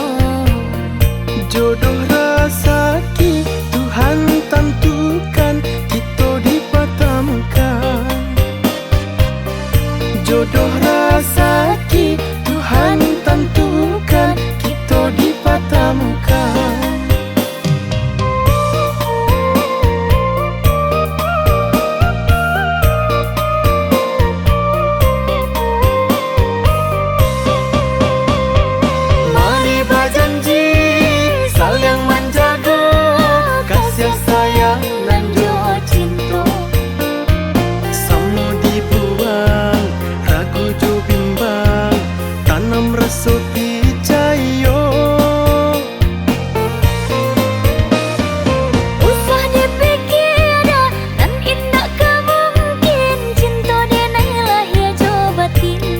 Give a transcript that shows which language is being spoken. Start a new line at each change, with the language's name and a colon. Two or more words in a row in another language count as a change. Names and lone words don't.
Indonesian: Jodoh rezeki Tuhan tentukan kita dipertemukan. Jodoh rezeki Tuhan tentukan kita dipertemukan. Mari berjanji saling menjaga kasih sayang dan jua cinta.
Minangkabau: Samo dibuang ragu jo bimbang tanam rasa percaya. Usah dipikir dah nan indah kemungkin cinta denai lahir jo batin.